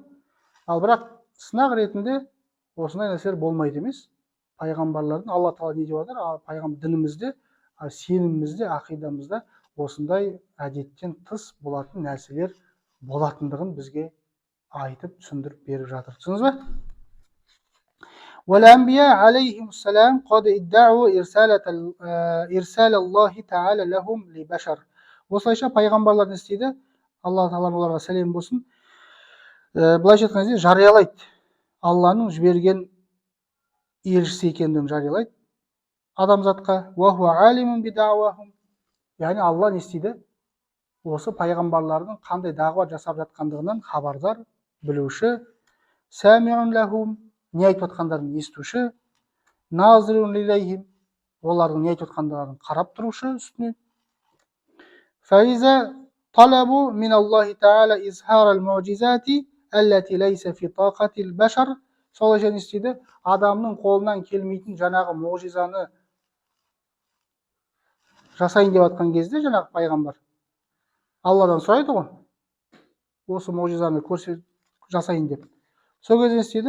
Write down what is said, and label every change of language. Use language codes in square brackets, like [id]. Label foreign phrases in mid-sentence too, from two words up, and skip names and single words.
[kk] Ал бірақ сынақ ретінде осындай нәрселер болмайды емес. Пайғамбарлардың Алла тағала не деп жатыр? Пайғамбар дінімізде, сенімімізде, ақидамызда осындай әдеттен тыс болатын нәрселер болатындығын бізге айтып түсіндіріп беріп жатыр. Түсіндіңіз бе? [ar] والأنبياء عليهم السلام قد ادعوا إرسال الله تعالى لهم لبشر. [kk] Осылайша пайғамбарлар не істейді? Алла тағала оларға сәлем болсын. Былайша айтқан кезде жариялайды. Алланың жіберген елшісі екендігін жариялайды адамзатқа. Яғни Алла не істейді? Осы пайғамбарлардың қандай дағуат жасап жатқандығынан хабардар, білуші, [ar] سميع لهم, [kk] не айтып жатқандарын естуші, [ar] ناظر إليهم, [kk] олардың не айтып жатқандарын қарап тұрушы үстіне. [ar] فإذا طلب من الله تعالى إظهار المعجزة التي ليس في طاقة البشر. [kk] Солайша не істейді? Адамның қолынан келмейтін жаңағы мұғжизаны жасайын деп жатқан кезде жаңағы пайғамбар Алладан сұрайды ғой, осы мұғжизаны жасайын деп. Сол кезде не істейді?